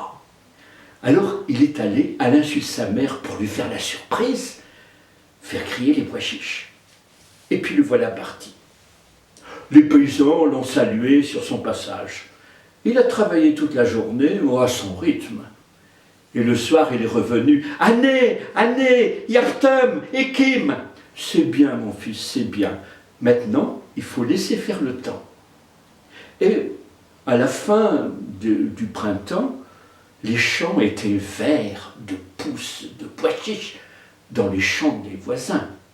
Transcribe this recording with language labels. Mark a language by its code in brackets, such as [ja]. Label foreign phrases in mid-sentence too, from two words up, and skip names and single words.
[fr] Alors, il est allé à l'insu de sa mère pour lui faire la surprise, faire griller les pois chiches. Et puis le voilà parti. Les paysans l'ont salué sur son passage. Il a travaillé toute la journée, à son rythme. Et le soir, il est revenu. « [tr] Anne, yaptım, ekim [fr] !»« C'est bien, mon fils, c'est bien. Maintenant, il faut laisser faire le temps. » Et à la fin du printemps, les champs étaient verts de pousses, de pois chiches dans les champs des voisins.